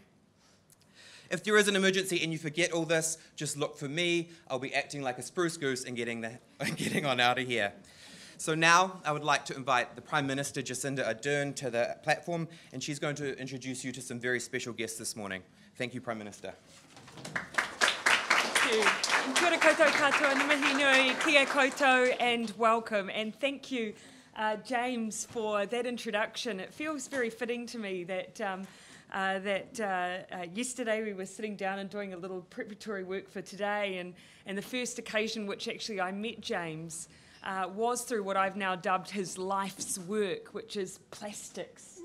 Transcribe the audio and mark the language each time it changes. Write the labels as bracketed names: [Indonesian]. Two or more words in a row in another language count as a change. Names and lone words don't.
[English] If there is an emergency and you forget all this, just look for me. I'll be acting like a spruce goose and getting on out of here. So now I would like to invite the Prime Minister, Jacinda Ardern, to the platform, and she's going to introduce you to some very special guests this morning. Thank you, Prime Minister. Thank you. [Māori] Kia ora koutou katoa, ni mihi nui, kia koutou, [English] and welcome. And thank you, James, for that introduction. It feels very fitting to me that yesterday we were sitting down and doing a little preparatory work for today, and the first occasion which actually I met James was through what I've now dubbed his life's work, which is plastics.